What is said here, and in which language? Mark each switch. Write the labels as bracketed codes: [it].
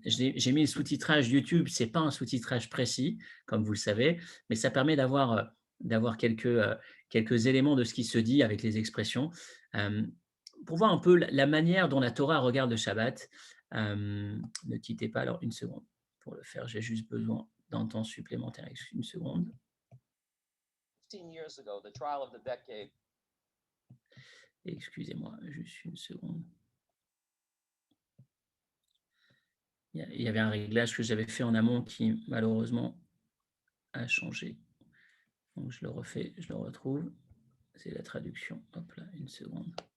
[fr] J'ai mis le sous-titrage YouTube. Ce n'est pas un sous-titrage précis, comme vous le savez, mais ça permet d'avoir quelques éléments de ce qui se dit avec les expressions, euh, pour voir un peu la manière dont la Torah regarde le Shabbat. Ne quittez pas alors une seconde. Pour le faire, j'ai juste besoin d'un temps supplémentaire. Une seconde. [en] 15 years ago, the trial of the decade. [fr] Excusez-moi, juste une seconde. Il y avait un réglage que j'avais fait en amont qui, malheureusement, a changé. Donc, je le refais, je le retrouve. C'est la traduction. Hop là, une seconde.